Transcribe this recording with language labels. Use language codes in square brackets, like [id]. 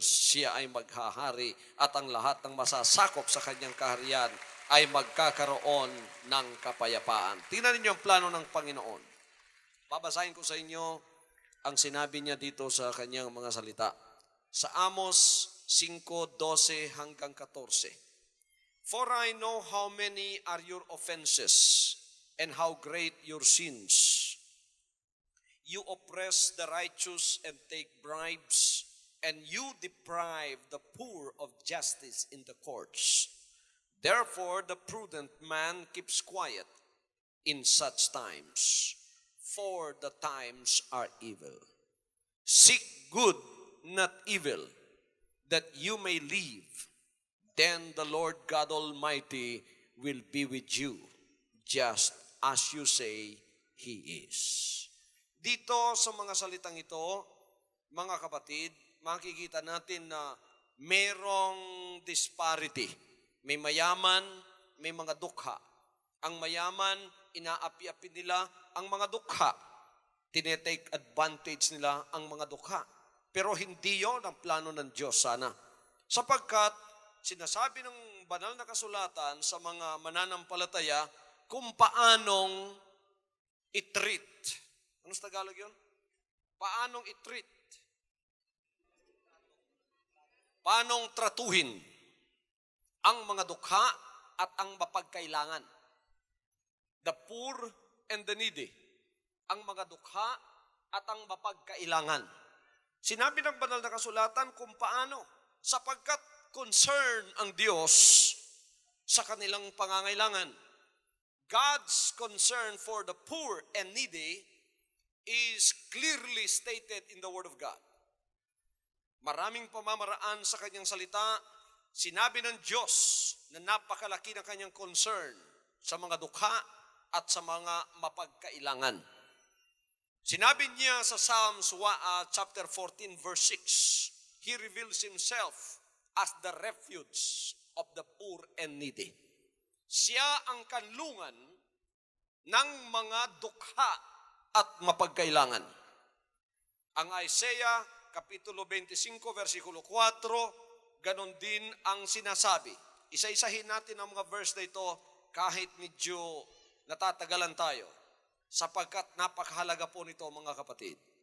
[tl] Siya ay maghahari at ang lahat ng masasakop sa kanyang kaharian ay magkakaroon ng kapayapaan. Tingnan ninyo ang plano ng Panginoon. Babasahin ko sa inyo ang sinabi niya dito sa kanyang mga salita. Sa Amos 5:12 hanggang 14. [en] For I know how many are your offenses and how great your sins. You oppress the righteous and take bribes, and you deprive the poor of justice in the courts. Therefore, the prudent man keeps quiet in such times, for the times are evil. Seek good, not evil, that you may live. Then the Lord God Almighty will be with you, just as you say He is. [tl] Dito sa mga salitang ito, mga kapatid, makikita natin na merong disparity. May mayaman, may mga dukha. Ang mayaman, inaapi-api nila ang mga dukha. Tinetake advantage nila ang mga dukha. Pero hindi yon ang plano ng Diyos sana. Sapagkat sinasabi ng banal na kasulatan sa mga mananampalataya kung paanong i-treat. Ano sa Tagalog yun? Paanong i-treat? Paanong tratuhin ang mga dukha at ang mapagkailangan? [en] The poor and the needy. [tl] Ang mga dukha at ang mapagkailangan. Sinabi ng banal na kasulatan kung paano. Sapagkat concern ang Diyos sa kanilang pangangailangan. [en] God's concern for the poor and needy is clearly stated in the Word of God. [tl] Maraming pamamaraan sa kanyang salita, sinabi ng Diyos na napakalaki ng kanyang concern sa mga dukha at sa mga mapagkailangan. Sinabi niya sa [en] Psalms chapter 14 verse 6, He reveals Himself as the refuge of the poor and needy. [tl] Siya ang kanlungan ng mga dukha at mapagkailangan. Ang Isaiah Kapitulo 25, versikulo 4, ganon din ang sinasabi. Isa-isahin natin ang mga verse na ito kahit medyo natatagalan tayo, sapagkat napakahalaga po nito mga kapatid.